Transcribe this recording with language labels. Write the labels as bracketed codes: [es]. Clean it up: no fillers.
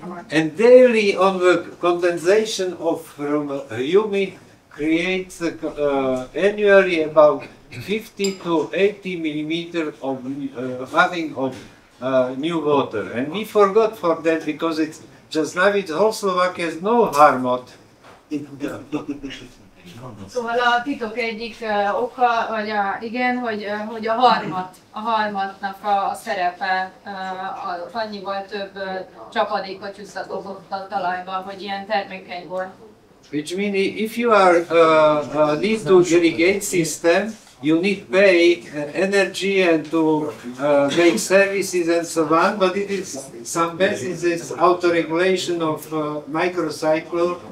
[en] And daily on the condensation of from humid creates annually about 50 to 80 millimeters of having of new water. And we forgot for that because it's just now it's whole Slovakia has no harmat. [hu] Szóval a titok egyik oka, vagy hogy a harmatnak a szerepe annyival több csapadékot juttatott a talajba, hogy ilyen termékeny volt. [en] Which means if you are need to irrigate system, you need pay energy and to make services and so on, but it is some basis is auto-regulation of microcycle.